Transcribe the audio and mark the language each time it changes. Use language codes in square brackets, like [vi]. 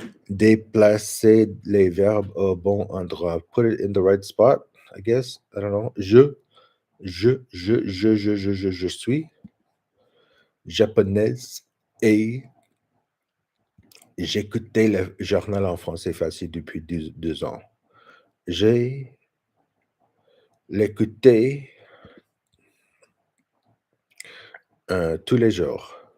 [fr] Déplacer les verbes au bon endroit. [en] Put it in the right spot, I guess. I don't know. [fr] Je suis japonaise et j'écoutais le journal en français facile depuis 2 ans. J'ai l'écouté tous les jours.